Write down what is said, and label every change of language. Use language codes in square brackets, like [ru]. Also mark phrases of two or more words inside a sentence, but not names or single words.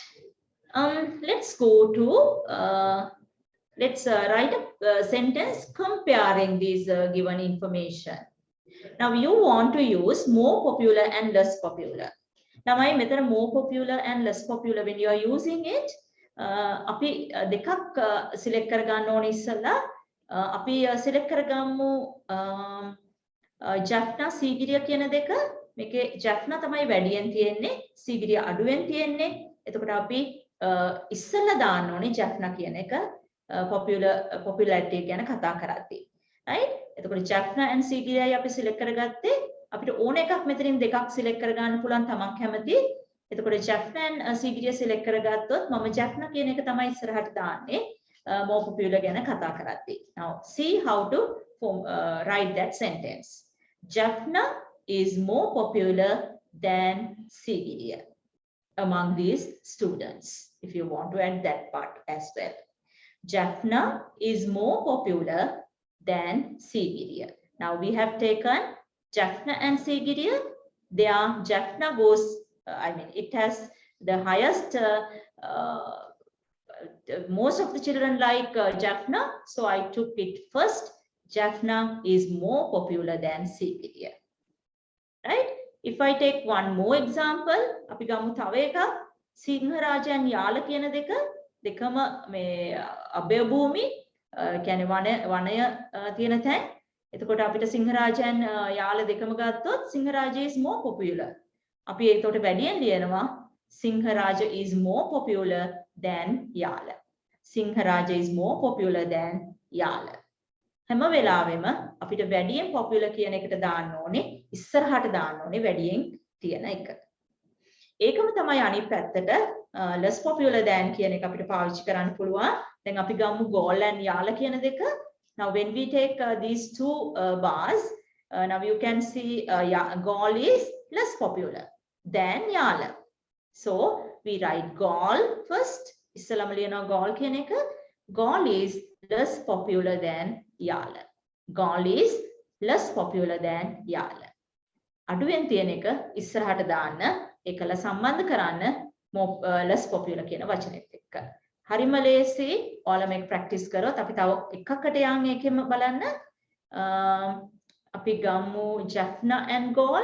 [en] Let's go to, let's write a sentence comparing these given information. Now you want to use more popular and less popular. Now my method more popular and less popular when you are using it. [si] අපි දෙකක් select කරගන්න ඕනේ ඉස්සලා. අපි select කරගමු Jaffna සීගිරිය කියන දෙක. මේකේ Jaffna තමයි වැඩියෙන් තියෙන්නේ, සීගිරිය අඩුවෙන් තියෙන්නේ. එතකොට අපි ඉස්සලා දාන්න ඕනේ Jaffna කියන එක popularity ගැන කතා කරද්දී. Right? එතකොට Jaffna and සීගිරියයි අපි select කරගත්තේ. අපිට ඕන එකක් මෙතනින් දෙකක් select කරගන්න පුළුවන් තමන් කැමති. එතකොට Jaffna and සීගිරිය select කරගත්තොත් මම Jaffna කියන එක තමයි ඉස්සරහට දාන්නේ [en] more popular [si] ගැන කතා කරද්දී. [en] Now see how to write that sentence. Jaffna is more popular than Sigiriya among these students. If you want to add that part as well. Jaffna is more popular than Sigiriya. Now we have taken Jaffna and Sigiriya. Their Jaffna goes, I mean, it has the highest, most of the children like Jaffna. So I took it first. Jaffna is more popular than Sigiriya. Right? If I take one more example, [si] අපි ගමු තව එකක්. සිංහරාජ and යාල කියන දෙකම මේ අභය භූමි කියන්නේ වනය තියෙන තැන්. එතකොට අපිට සිංහරාජ and යාල දෙකම ගත්තොත් සිංහරාජ [en] is more popular. [si] අපි ඒකට වැඩියෙන් ලියනවා සිංහරාජ [en] is more popular than [si] යාල. සිංහරාජ is more popular than යාල. හැම වෙලාවෙම අපිට වැඩියෙන් popular කියන එකට දාන්න ඕනේ ඉස්සරහට දාන්න ඕනේ වැඩියෙන් තියෙන එක. ඒකම තමයි අනිත් පැත්තට [en] less popular than [si] කියන එක අපිට පාවිච්චි කරන්න පුළුවන්. දැන් අපි ගමු goal and යාල කියන දෙක. [en] Now when we take these two bars, now you can see goal is less popular than යාල. So we write goal first. [si] ඉස්සලම ලියනවා goal කියන එක. [en] Goal is less popular than යාල. Goal is less popular than යාල. [si] අඩුවෙන් තියෙන එක ඉස්සරහට දාන්න ඒකල සම්බන්ධ කරන්න [en] less popular [si] කියන වචනේත් එක්ක. හරිම ලේසි. ඔයාලා මේක ප්‍රැක්ටිස් කරොත් අපි තව එකකට යන් ඒකෙම බලන්න. අපි ගමු Jaffna and goal.